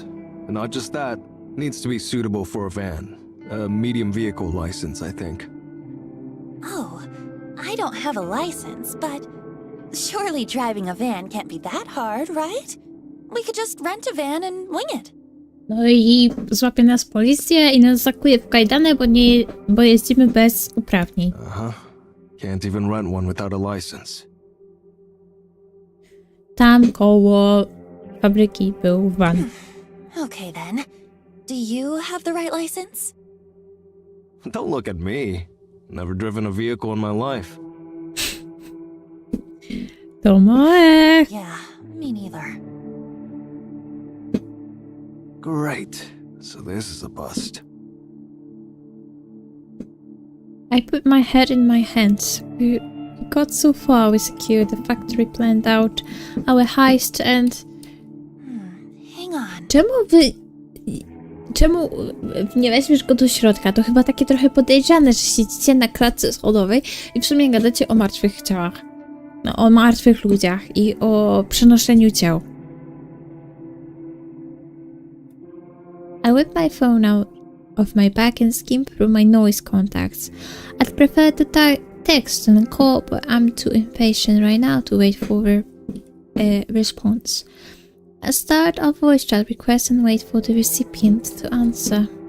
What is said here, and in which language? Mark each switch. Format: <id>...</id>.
<en>And not just that, needs to be suitable for a van. A medium vehicle license, I think. Oh, I don't have a license, but surely driving a van can't be that hard, right? We could just rent a van and wing it.</en> <pl>No i złapie nas policja i nas zakuje w kajdany, bo jeździmy bez uprawnień.</pl> <en>Uh-huh. Can't even rent one without a license.</en> <pl>Tam koło fabryki był van.</pl> <en>Okay then. Do you have the right license? Don't look at me. Never driven a vehicle in my life. Tomek! Yeah, me neither. Great. So this is a bust. I put my head in my hands. We got so far, we secured the factory, planned out our heist and... Hang on.</en> <pl>Czemu nie weźmiesz go do środka? To chyba takie trochę podejrzane, że siedzicie na klatce schodowej i w sumie gadacie o martwych ciałach. No, o martwych ludziach i o przenoszeniu ciał.</pl> <en>I whip my phone out of my bag and skim through my noise contacts. I'd prefer to text and call, but I'm too impatient right now to wait for a response. I start a voice chat request and wait for the recipient to answer.</en>